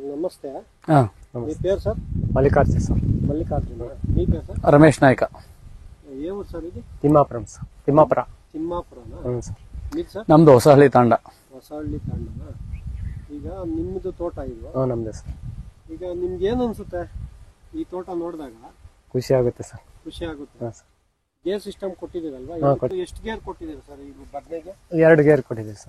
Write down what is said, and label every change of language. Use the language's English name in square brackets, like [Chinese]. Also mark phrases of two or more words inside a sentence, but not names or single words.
[Kannada] ನಮಸ್ತೆ. [Telugu] మీ పేరు సార్? మల్లికార్జున సార్. మల్లికార్జున. మీ పేరు సార్? రమేష్ నాయక. ఏ ఊరు సార్ ఇది? తిమ్మాపురం సార్. తిమ్మాపురం. అవును సార్. మీరు సాರ್? [Kannada] ನಮ್ದು ಹೊಸಹಳ್ಳಿ ತಾಂಡ. ಹೊಸಹಳ್ಳಿ ತಾಂಡನಾ? ಈಗ ನಿಮ್ಮದು ತೋಟ ಇದು? ನಮ್ದೇ ಸರ್. ಈಗ ನಿಮ್ಗೆ ಏನು ಅನ್ಸುತ್ತೆ ಈ ತೋಟ ನೋಡಿದಾಗ? ಖುಷಿ ಆಗುತ್ತೆ ಸರ್. ಖುಷಿ ಆಗುತ್ತೆ. ಗೇರ್ ಸಿಸ್ಟಮ್ ಕೊಟ್ಟಿದ್ದೀರಲ್ವಾ? ಎಷ್ಟು ಗೇರ್ ಕೊಟ್ಟಿದ್ದೀರಾ ಸರ್ ಈಗ ಬದನೆಗೆ? 2 ಗೇರ್ ಕೊಟ್ಟಿದ್ದೀವಿ ಸರ್.